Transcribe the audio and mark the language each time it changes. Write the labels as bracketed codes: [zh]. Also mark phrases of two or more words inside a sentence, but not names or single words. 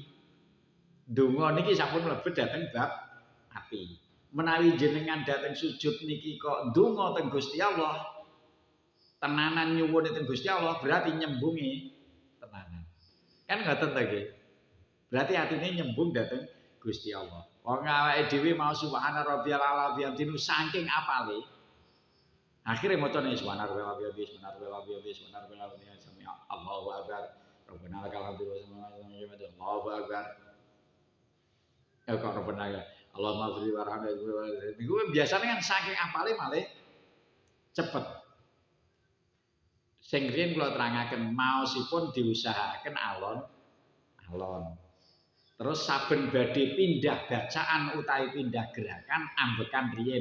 [jv] Donga niki sampun mlebet dhateng bab ati. Menawi jenengan dhateng sujud niki kok donga teng Gusti Allah, tenanan nyuwun teng Gusti Allah berarti nyembungi tenanan. Kan ngoten ta nggih? Berarti atine nyembung dhateng Gusti Allah. Wong awake dhewe mau [ar] سبحان ربي الأعلى وبحمده [jv] saking apale. Akhire macane [ar] سبحان ربي الأعلى وبحمده سبحان ربي الأعلى وبحمده الله أكبر. ربنا لك الحمد و الله أكبر. Kok ربنا اللهم صل ورحمة الله. [jv] Niku biasane kan saking apale malih cepet. Sing riyen kula terangaken maosipun diusahakaken alon-alon. Terus saben badhe pindah bacaan utawi pindah gerakan ambekan riyen.